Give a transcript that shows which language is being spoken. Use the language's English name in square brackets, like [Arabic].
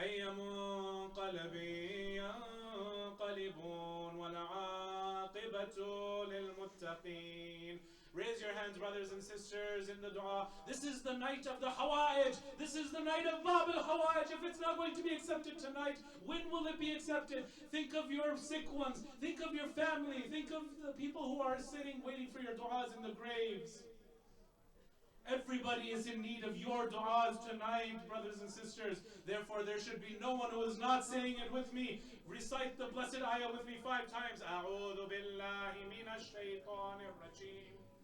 [Arabic] منقلب ينقلبون والعاقبة للمتقين. [English] Raise your hands, brothers and sisters, in the dua. This is the night of the Hawa'ij. This is the night of Bab al-Hawa'ij. If it's not going to be accepted tonight, when will it be accepted? Think of your sick ones. Think of your family. Think of the people who are sitting waiting for your du'as in the graves. Everybody is in need of your du'as tonight, brothers and sisters. Therefore, there should be no one who is not saying it with me. Recite the blessed ayah with me 5 times. [Arabic] أعوذ بالله من الشيطان الرجيم.